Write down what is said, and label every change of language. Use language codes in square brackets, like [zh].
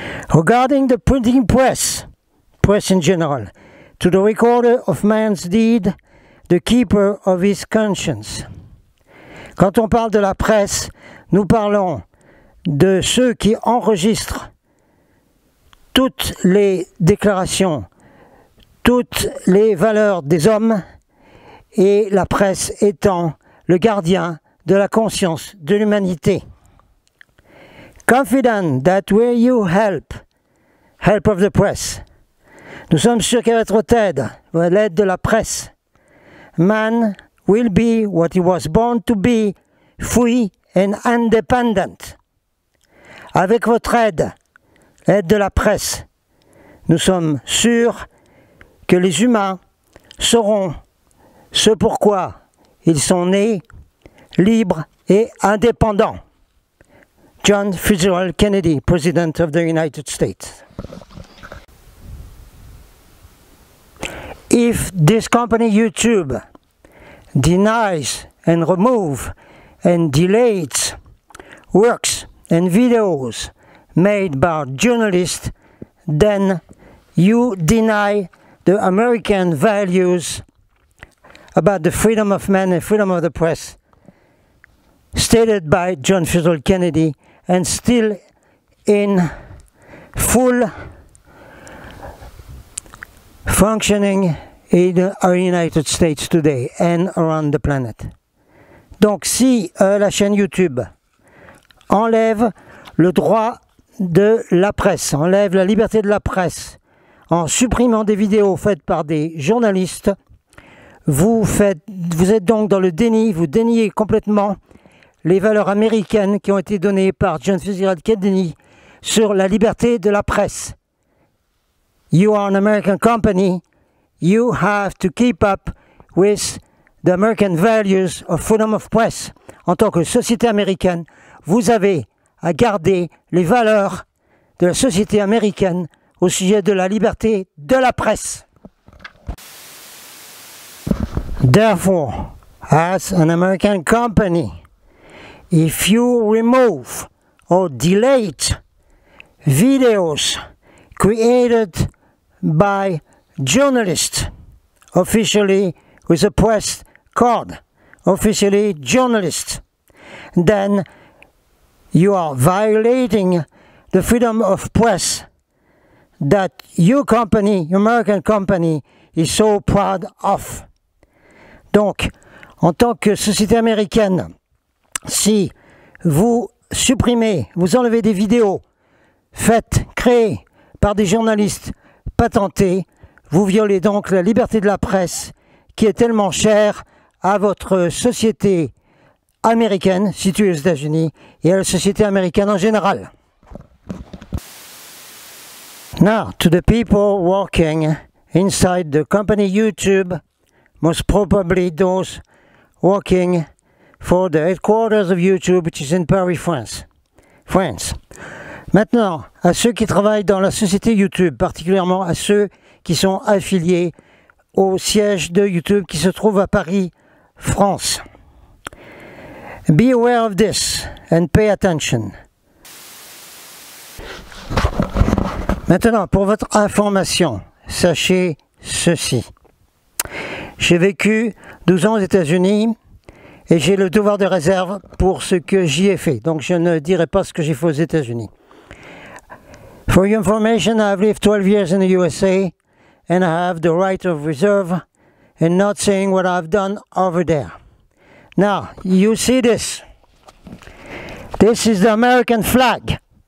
[en] Regarding the printing press in general, to the recorder of man's deed, the keeper of his conscience. [fr] Quand on parle de la presse, nous parlons de ceux qui enregistrent toutes les déclarations, toutes les valeurs des hommes, et la presse étant le gardien de la conscience de l'humanité. [en] Confident that where you help of the press, [fr] nous sommes sûrs qu'avec votre aide, l'aide de la presse, [en] man will be what he was born to be, free and independent. [fr] Avec votre aide, aide de la presse, nous sommes sûrs que les humains sauront ce pourquoi ils sont nés, libres et indépendants. [en] John Fitzgerald Kennedy, President of the United States. If this company YouTube denies and removes and deletes works and videos made by journalists, then you deny the American values about the freedom of man and freedom of the press stated by John Fitzgerald Kennedy and still in full functioning in our United States today and around the planet. [fr] Donc si la chaîne YouTube enlève le droit de la presse, enlève la liberté de la presse en supprimant des vidéos faites par des journalistes, vous êtes donc dans le déni, vous déniez complètement les valeurs américaines qui ont été données par John Fitzgerald Kennedy sur la liberté de la presse. [en] You are an American company, you have to keep up with the American values of freedom of press. [fr] En tant que société américaine, vous avez à garder les valeurs de la société américaine au sujet de la liberté de la presse. [en] Therefore, as an American company, if you remove or delete videos created by journalists, officially with a press card, officially journalists, then you are violating the freedom of press that your company, your American company, is so proud of. [fr] Donc, en tant que société américaine, si vous supprimez, vous enlevez des vidéos faites, créées par des journalistes patentés, vous violez donc la liberté de la presse qui est tellement chère à votre société américaine située aux États-Unis et à la société américaine en général. [en] Now, to the people working inside the company YouTube, most probably those working for the headquarters of YouTube, which is in Paris, France. [fr] Maintenant, à ceux qui travaillent dans la société YouTube, particulièrement à ceux qui sont affiliés au siège de YouTube qui se trouve à Paris, France. [en] Be aware of this and pay attention. [fr] Maintenant, pour votre information, sachez ceci. J'ai vécu 12 ans aux États-Unis et j'ai le devoir de réserve pour ce que j'y ai fait. Donc je ne dirai pas ce que j'ai fait aux États-Unis. [en] For your information, I have lived 12 years in the USA and I have the right of reserve and not saying what I've done over there. Now, you see this. This is the American flag.